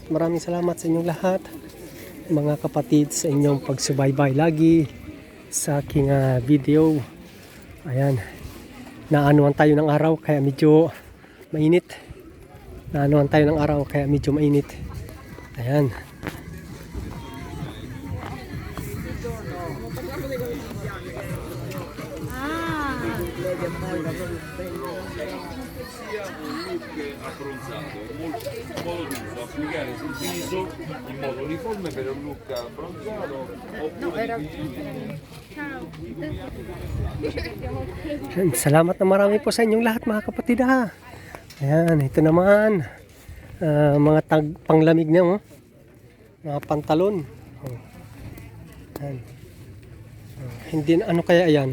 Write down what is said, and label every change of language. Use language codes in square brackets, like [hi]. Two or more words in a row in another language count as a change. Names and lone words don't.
[tl] Maraming salamat sa inyong lahat. Mga kapatid, sa inyong pagsubaybay lagi sa aking video. Ayan. Naanuhan tayo ng araw kaya medyo mainit. Ayan. [it] Abbronzato, molto colorito, applicare sul viso in modo uniforme per un look abbronzato oppure [tl] Salamat na marami po sa inyong lahat mga kapatid Ayan, ito naman. Mga panglamig niya, oh. Mga pantalon. Oh. Ayan. Hindi na ano kaya yan.